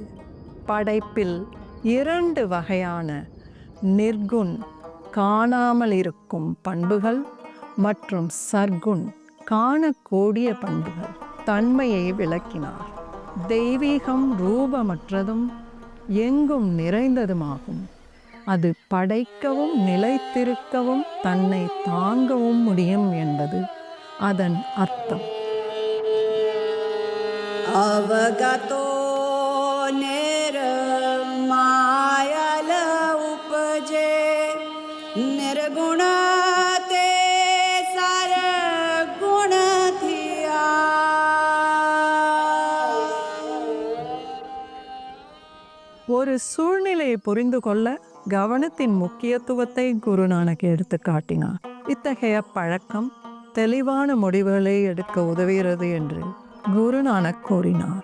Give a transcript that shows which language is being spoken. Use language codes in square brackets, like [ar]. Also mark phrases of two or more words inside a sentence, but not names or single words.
[ta] படைப்பில் 2 வகையான நிர்குண், காணாமல் இருக்கும் பண்புகள், மற்றும் சர்க்குண், காணக்கூடிய பண்புகள் தன்மையை விளக்கினார். தெய்வீகம் ரூபமற்றதும் எங்கும் நிறைந்ததுமாகும். அது படைக்கவும் நிலைத்திருக்கவும் தன்னை தாங்கவும் முடியும் என்பது அதன் அர்த்தம். [pa] ਅਵਗਤੋ ਨਿਰਮਾਇਲ ਉਪਜੇ ਨਿਰਗੁਣ ਤੇ ਸਰ ਗੁਣ ਥੀਆ. [ta] ஒரு சூழ்நிலையை புரிந்து கொள்ள கவனத்தின் முக்கியத்துவத்தை குருநானக் எடுத்து காட்டினார். இத்தகைய பழக்கம் தெளிவான முடிவுகளை எடுக்க உதவுகிறது என்று குருநானக் கூறினார்.